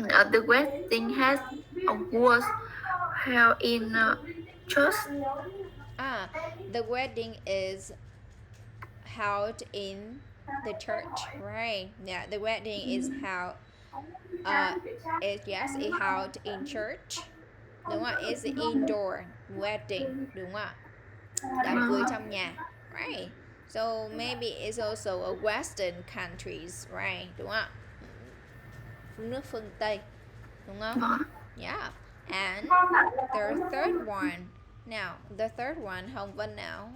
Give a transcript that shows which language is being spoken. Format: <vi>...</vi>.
<en>The wedding was held in church. The wedding is held in the church, right? Yeah, the wedding is held it held in church.</en> <vi>Đúng không?</vi> <en>It's indoor wedding,</en> <vi>đúng không ạ? Đám cưới trong nhà, right?</vi> <en>So maybe it's also a Western countries, right?</en> <vi>Đúng không ạ? Nước phương Tây, đúng không?</vi> <en>Yeah. And the third one. Now, the third one, Hồng Vân now.</en>